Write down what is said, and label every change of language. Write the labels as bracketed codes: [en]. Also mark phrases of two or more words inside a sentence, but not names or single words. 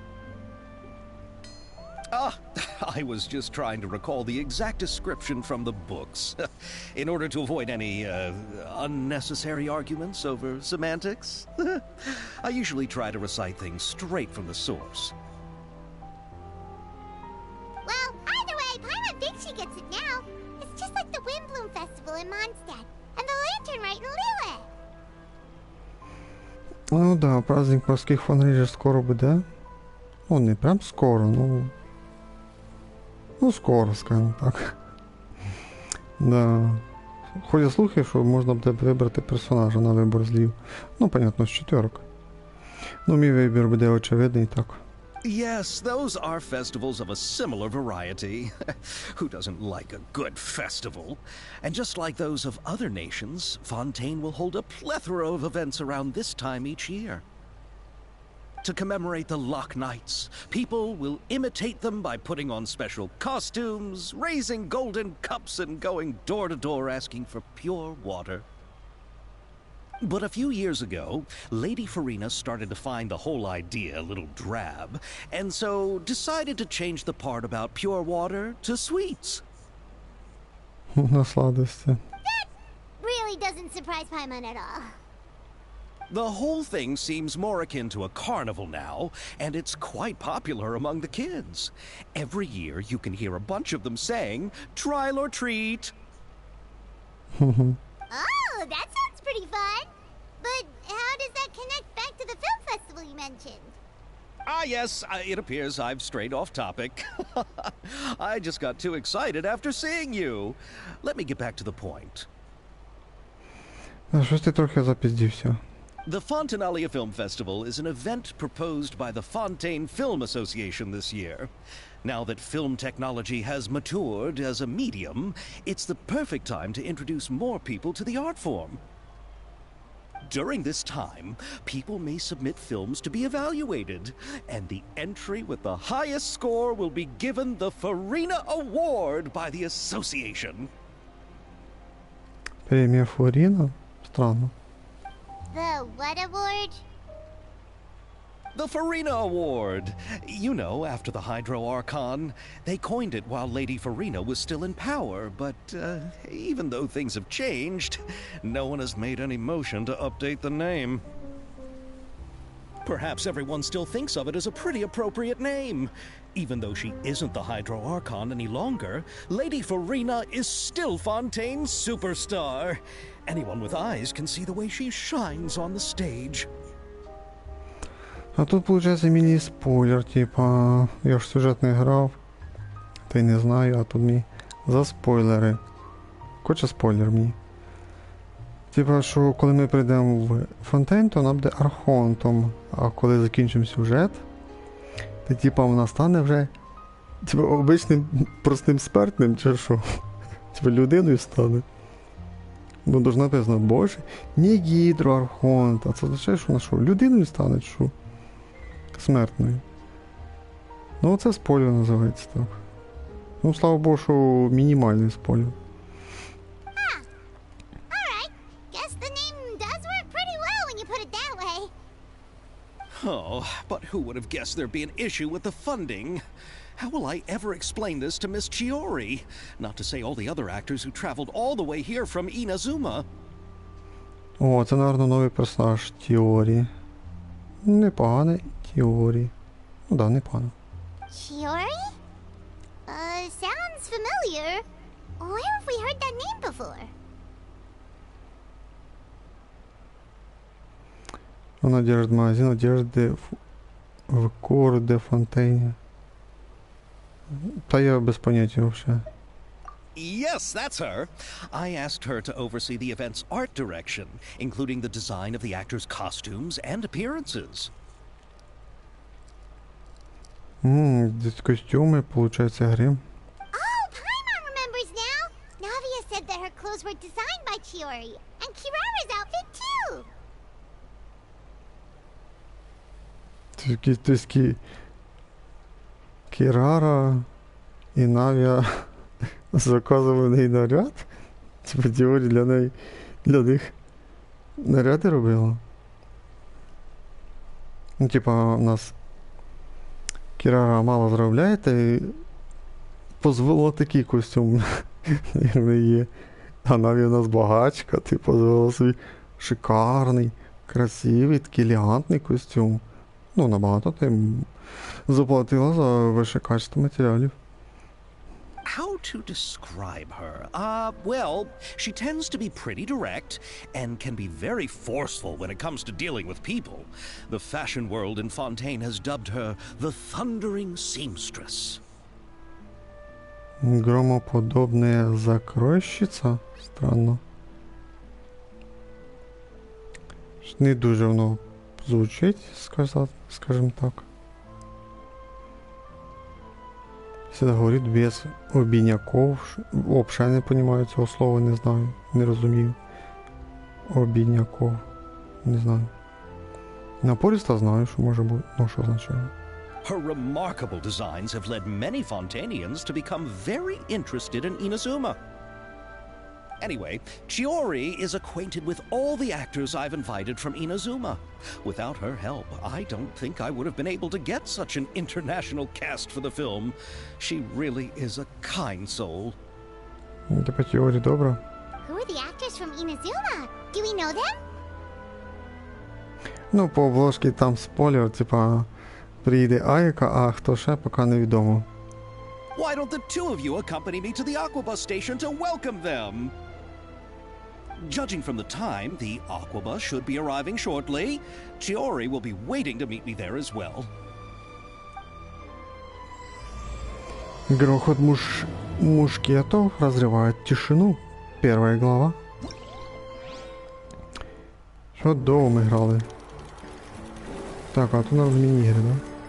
[en] Ah, I was just trying to recall the exact description from the books, in order to avoid any unnecessary arguments over semantics. I usually try to recite things straight from the source. Well, either way, Paimon thinks she gets it now. It's just like the Windbloom Festival in Mondstadt, and the Lantern Rite in Lille. [uk] Ну да, праздник морських фонарів скоро буде. Ну, не прям скоро, ну... Ну, скоро, скажімо так. Да. Ходять слухи, що можна буде вибрати персонажа на вибор злів. Ну, понятно, з 4. Ну, мій вибір буде очевидний, так. [en] Yes, those are festivals of a similar variety. Who doesn't like a good festival? And just like those of other nations, Fontaine will hold a plethora of events around this time each year. To commemorate the Loch Knights, people will imitate them by putting on special costumes, raising golden cups, and going door to door asking for pure water. But a few years ago, Lady Farina started to find the whole idea a little drab, and so decided to change the part about pure water to sweets. [uk] На сладості. [en] That really doesn't surprise Paimon at all. The whole thing seems more akin to a carnival now, and it's quite popular among the kids. Every year you can hear a bunch of them saying, "Trial or treat." Oh, that sounds pretty fun. But how does that connect back to the film festival you mentioned? Ah, yes, it appears I've strayed off topic. I just got too excited after seeing you. Let me get back to the point. [uk] Щось ти трохи запіздівся. [en] The Fontanalia Film Festival is an event proposed by the Fontaine Film Association this year. Now that film technology has matured as a medium, it's the perfect time to introduce more people to the art form. During this time, people may submit films to be evaluated, and the entry with the highest score will be given the Farina Award by the association. [ru] Премия Флорина? Странно. [en] The what award? The Farina Award. You know, after the Hydro Archon. They coined it while Lady Farina was still in power, but even though things have changed, no one has made any motion to update the name. Perhaps everyone still thinks of it as a pretty appropriate name. Even though she isn't the Hydro Archon any longer, Lady Farina is still Fontaine's superstar. Anyone with eyes can see the way she shines on the stage. [uk] А тут, получается, міні-спойлер, типа, я ж сюжет не грав, та й не знаю, а тут мені за спойлери. Хоче спойлер мені. Типа, що коли ми прийдемо в Фонтейн, то вона буде архонтом, а коли закінчимо сюжет, то типа вона стане вже типа обичним простим смертним, чи що? Типа людиною стане. Бо дуже написано, боже, не гідроархонт, а це означає, що вона що, людиною стане, чи що? Смертною. Ну оце спойлер називається так. Ну, слава Богу, що мінімальний спойлер. [en] Alright. Guess the name does work pretty well when you put it that way. Oh, but who would have guessed there'd be an issue with the funding? How will I ever explain this to Miss Chiori? Not to say all the other actors who traveled all the way here from Inazuma. [uk] О, це, напевно, новий персонаж Тіорі. Непоганий Тіорі. Ну да, непогано. [en] Chiori? Sounds familiar. Where have we heard that name before? [uk] Вона держить магазин одежди в Кор де Фонтейне. Та я без поняття вообще. [en] Yes, that's her. I asked her to oversee the event's art direction, including the design of the actors' costumes and appearances. [uk] Костюми, получается, грим. [en] Oh, Paimon remembers now. Navia said that her clothes were designed by Chiori, and Kirara's outfit too. [uk] Такі Кірара і Навія заказували неї наряд. Типа Тіорі для них наряди робила. Ну, типа, у нас Кірара мало заробляє, та й позволила такий костюм, як не є. А Навія у нас багачка, ти позволила собі шикарний, красивий, такий елегантний костюм. Ну, набагато ти заплатила за вище качество матеріалів. [en] How to describe her? Well, she tends to be pretty direct and can be very forceful when it comes to dealing with people. The fashion world in Fontaine has dubbed her the Thundering Seamstress. [ru] Громоподобная закройщиця? [uk] Странно. Не дуже воно звучить, [ru] скажем так. Всегда говорит без обиняков. Вообще не понимаю [uk] цього слова, не знаю, не розумію. Обиняков. Не знаю. Напориста знаю, що може бути, ну що означає. [en] Her remarkable designs have led many Fontainians to become very interested in Inazuma. Anyway, Chiori is acquainted with all the actors I've invited from Inazuma. Without her help, I don't think I would have been able to get such an international cast for the film. She really is a kind soul. [uk] Типа Тіорі добра. [en] Who are the actors from Inazuma? Do we know them? [uk] Ну, по обложці там спойлер, типа приїде Айка, а хто ще, поки невідомо. [en] Why don't the two of you accompany me to the Aquabus station to welcome them? Judging from the time, the Aquabus should be arriving shortly. Chiori will be waiting to meet me there as well. [ru] Грохот мушкетов разрывает тишину. Первая глава. [uk] Що довго ми грали? Так, а тут у нас міні-ігри, да?